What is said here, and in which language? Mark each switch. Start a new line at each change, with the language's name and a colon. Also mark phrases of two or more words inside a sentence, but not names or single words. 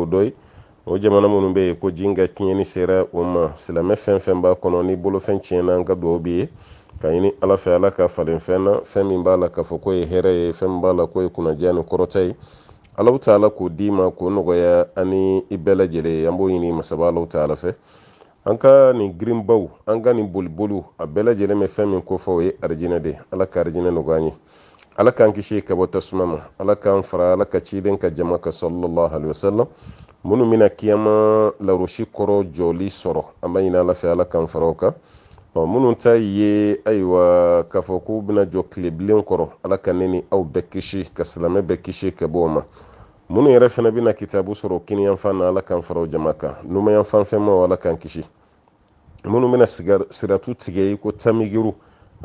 Bambara: dɔ ye o jamana minnu bɛ yen ko ji ka tiɲɛni sera o ma silamɛ fɛn b'a kɔnɔ ni bolofɛn tiɲɛna an ka dugawu b'i ye ka ɲini ala fɛ ala ka falen fɛn na fɛn min b'a la k'a fɔ ko ye hɛrɛ ye fɛn min b'a la ko ye kunnaja ni kɔrɔta ye ala taala k'o d'i ma k'o nɔgɔya ani i bɛɛ lajɛlen an b'o ɲini masaba ala taala fɛ an ka nin girinbaw an ka nin boliboliw a bɛɛ lajɛlen bɛ fɛn min kofɔ o ye arijinɛ de ala ka arijinɛ nɔgɔya an ye ala k'an kisi ka bɔ tasuma ma ala k'an fara ala ka ciden ka jama ka
Arabic: صلى الله عليه وسلم
Bambara: minnu bɛna kiyama larosi kɔrɔ jɔli sɔrɔ an b'a ɲini ala fɛ ala k'an fara o kan minnu ta ye ayiwa k'a fɔ k'u bɛna jɔ tilebilen kɔrɔ ala ka ne ni aw bɛɛ kisi ka silamɛ bɛɛ kisi ka bɔ o ma minnu yɛrɛ fana bɛna kitabu sɔrɔ kiniyanfan na ala k'an fara o jama kan numanyanfan fɛn ma ala k'an kisi minnu bɛna siratu tigɛ i ko tamigiru ala